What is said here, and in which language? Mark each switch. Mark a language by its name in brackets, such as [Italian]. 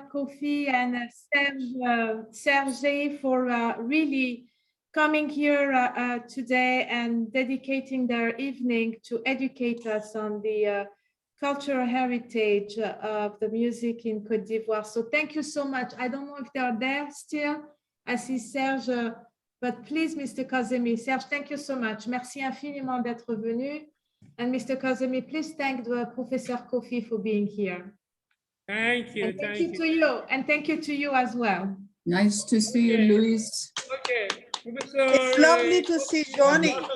[English] Koffi and Serge for really coming here today and dedicating their evening to educate us on the cultural heritage of the music in Côte d'Ivoire. So thank you so much. I don't know if they are there still. I see Serge, but please, Mr. Kazemi. Serge, thank you so much. [French] Merci infiniment d'être venu. [English] And Mr. Kazemi, please thank the Professor Koffi for being here. Thank you. And thank you to you. And thank you to you as well. Nice to see you, Luis. Okay. It's lovely to see Johnny.